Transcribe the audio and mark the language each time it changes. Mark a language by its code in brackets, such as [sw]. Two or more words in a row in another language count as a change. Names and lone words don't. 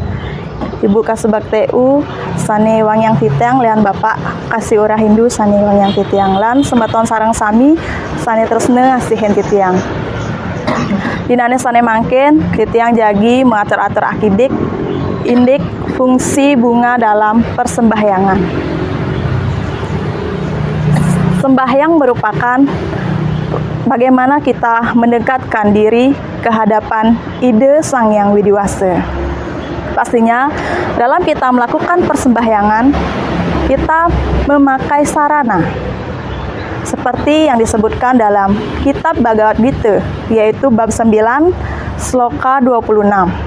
[ban] Ibu Kasubag TU sane wangyang titiang lian Bapak Kasih Ura Hindu sane wangyang titiang lan sembaton sarang sami sane tresna ngasihin titiang. Dinane sane mangken titiang jagi mengatur-atur akidik indik [id] fungsi bunga dalam persembahyangan. Sembahyang merupakan bagaimana kita mendekatkan diri ke hadapan ide Sang Hyang Widiwasa. Pastinya dalam kita melakukan persembahyangan, kita memakai sarana seperti yang disebutkan dalam kitab Bhagavad Gita, yaitu bab 9, sloka 26.